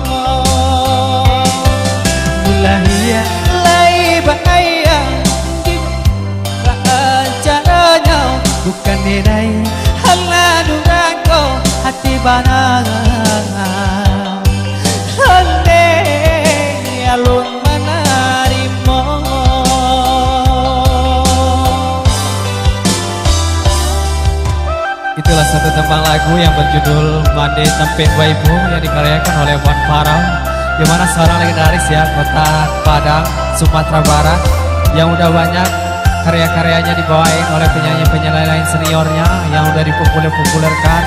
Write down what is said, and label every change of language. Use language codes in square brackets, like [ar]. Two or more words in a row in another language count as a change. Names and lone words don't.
[min] mulai lagi bayang di bacaranya bukan menai anak durako hati banangan honde alun manarimo. [id] Itulah satu tembang lagu yang berjudul Mande Tampe Baibo yang dikaryakan oleh Wan Farah, di mana seorang legendaris ya kota Padang, Sumatera Barat yang udah banyak karya-karyanya dibawain oleh penyanyi-penyanyi lain seniornya yang udah dipopulerkan.